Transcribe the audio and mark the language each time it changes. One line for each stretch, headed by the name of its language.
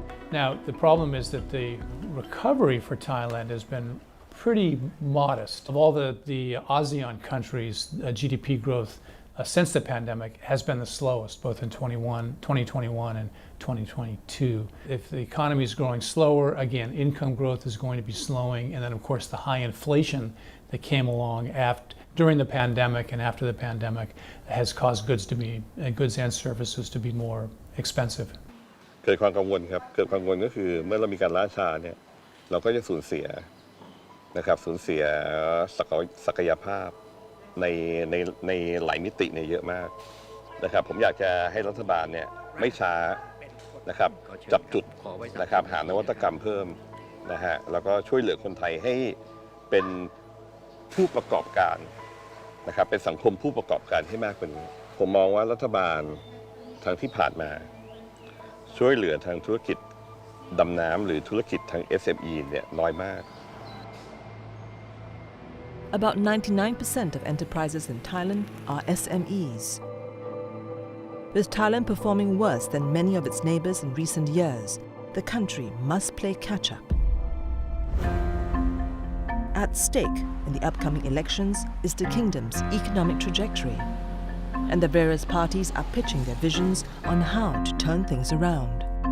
English: Now, the problem is that the recovery for Thailand has been pretty modest. Of all the ASEAN countries, GDP growth since the pandemic has been the slowest, both in 2021 and 2022. If the economy is growing slower, again, income growth is going to be slowing, and then of course the high inflation that came along during the pandemic and after the pandemic has caused goods and services to be more expensive.
Thai: เกิดความกังวลครับเกิดความกังวลก็คือเมื่อเรามีการล่าช้าเนี่ยเราก็จะสูญเสียนะครับสูญเสีย ศักยภาพในหลายมิติเนี่ยเยอะมากนะครับผมอยากจะให้รัฐบาลเนี่ยไม่ช้านะครับจับจุดนะครับหานวัตกรรมเพิ่มนะฮะแล้วก็ช่วยเหลือคนไทยให้เป็นผู้ประกอบการนะครับเป็นสังคมผู้ประกอบการให้มากกว่านี้ผมมองว่ารัฐบาลทางที่ผ่านมาช่วยเหลือทางธุรกิจดำน้ำหรือธุรกิจทาง SME เนี่ยน้อยมาก
English: About 99% of enterprises in Thailand are SMEs. With Thailand performing worse than many of its neighbors in recent years, the country must play catch-up. At stake in the upcoming elections is the kingdom's economic trajectory, and the various parties are pitching their visions on how to turn things around.